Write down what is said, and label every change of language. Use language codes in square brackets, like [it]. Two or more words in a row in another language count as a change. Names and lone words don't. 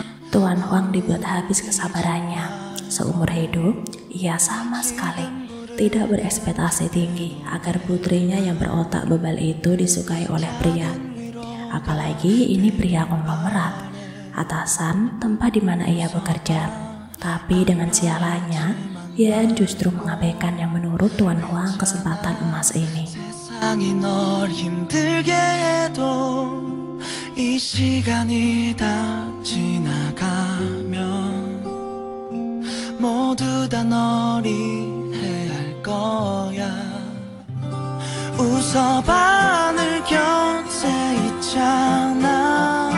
[id] Tuan Hwang dibuat habis kesabarannya. Seumur hidup, ia sama sekali tidak berekspektasi tinggi agar putrinya yang berotak bebal itu disukai oleh pria. Apalagi ini pria konglomerat, atasan tempat di mana ia bekerja. Tapi dengan sialannya, Yeon justru mengabaikan yang menurut Tuan Hwang kesempatan emas ini. [ko] 세상이 널 힘들게 해도 이 시간이 다 지나가면 모두 다 널 이해할 거야. 웃어봐 늘 곁에 있잖아.